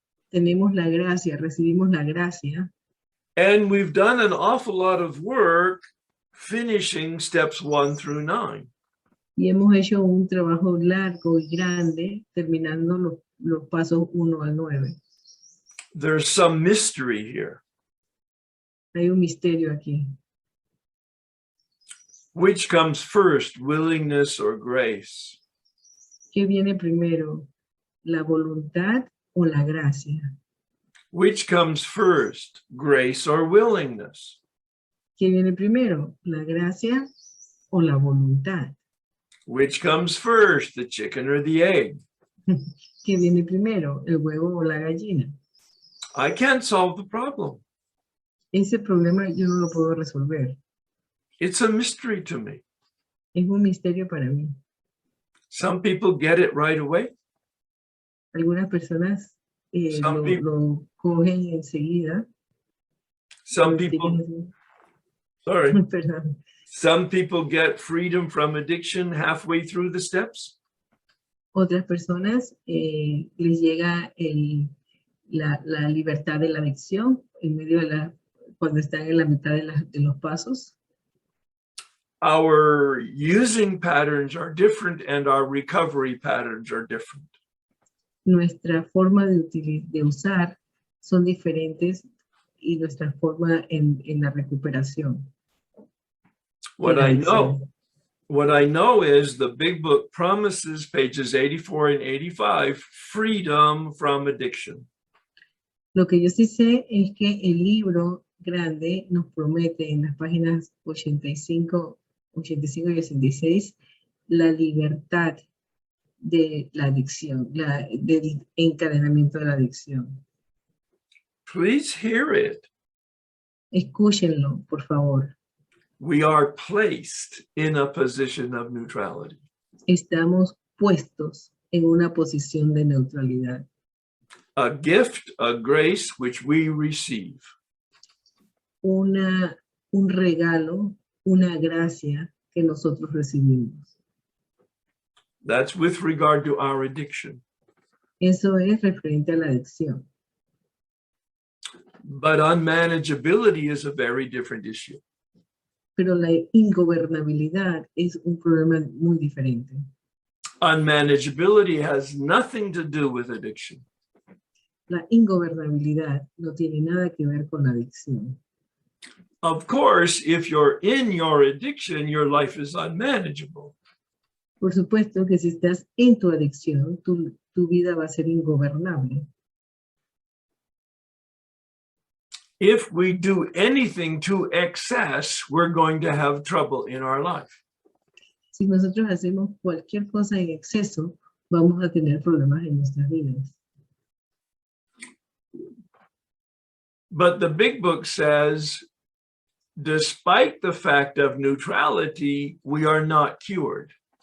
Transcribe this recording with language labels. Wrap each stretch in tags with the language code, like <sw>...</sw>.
<es>Tenemos la gracia, recibimos la gracia,</es> <en>and we've done an awful lot of work finishing steps 1 through 9.</en> <es>y hemos hecho un trabajo largo y grande terminando los pasos 1 al 9.</es> <en>There's some mystery here.</en> <es>Hay un misterio aquí.</es> <en>Which comes first, willingness or grace?</en> <es>¿Qué viene primero? ¿La voluntad o la gracia?</es> <en>Which comes first, grace or willingness?</en> <es>¿Qué viene primero? ¿La gracia o la voluntad?</es> <en>Which comes first, the chicken or the egg?</en> <es>¿Qué viene primero? ¿El huevo o la gallina?</es> <en>I can't solve the problem.</en> <es>Ese problema yo no lo puedo resolver.</es> <en>It's a mystery to me.</en> <es>Es un misterio para mí.</es> <en>Some people get it right away.</en> <es>Algunas personas</es> <en>Some</en> <es>lo cogen enseguida.</es> <en>Some people, sorry,</en> <es>Perdón.</es> <en>some people get freedom from addiction halfway through the steps.</en> <es>Otras personas les llega la libertad de la adicción en medio de cuando están en la mitad de los pasos.</es> <en>Our using patterns are different and our recovery patterns are different.</en> <es>Nuestra forma de usar son diferentes y nuestra forma en la recuperación.</es> <en>What I know is the big book promises, pages 84 and 85, freedom from addiction.</en> <es>Lo que yo sí sé es que el libro grande nos promete en las páginas 85 y 86 la libertad de la adicción, del encadenamiento de la adicción.</es> <en>Please hear it.</en> <es>Escúchenlo, por favor.</es> <en>We are placed in a position of neutrality.</en> <es>Estamos puestos en una posición de neutralidad.</es> <en>A gift, a grace which we receive.</en> <es>Un regalo, una gracia que nosotros recibimos.</es> <en>That's with regard to our addiction.</en> <es>Eso es referente a la adicción.</es> <en>But unmanageability is a very different issue.</en> <es>Pero la ingobernabilidad es un problema muy diferente.</es> <en>Unmanageability has nothing to do with addiction.</en> <es>La ingobernabilidad no tiene nada que ver con la adicción.</es> <en>Of course, if you're in your addiction, your life is unmanageable.</en> <es>Por supuesto que si estás en tu adicción, tu vida va a ser ingobernable.</es> <en>If we do anything to excess, we're going to have trouble in our life.</en> <es>Si nosotros hacemos cualquier cosa en exceso, vamos a tener problemas en nuestras vidas.</es> <en>But the big book says, despite the fact of neutrality, we are not cured.</en>